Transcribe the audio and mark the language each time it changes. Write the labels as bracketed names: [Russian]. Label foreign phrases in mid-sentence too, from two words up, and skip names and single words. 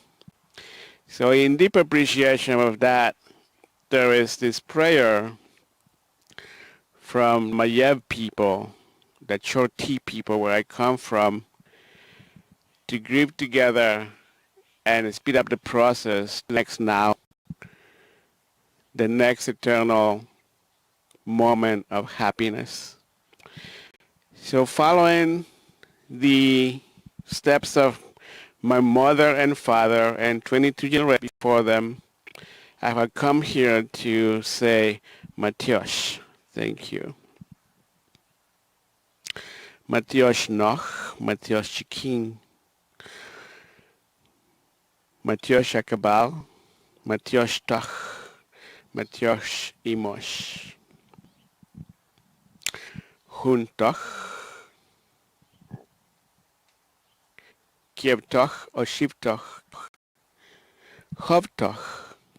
[English] So in deep appreciation of that, there is this prayer from Mayev people, the Choti people where I come from, to grieve together and speed up the process next now, the next eternal moment of happiness. So following the steps of my mother and father and 22 generations before them, I have come here to say Matiosh. Thank you. [Chortí] Matiosh noch, Matiosh chikin, Matiosh akabal, Matiosh tach, Matiosh imosh. Huntach, Kiebtach, Oshiptach, Chovtach,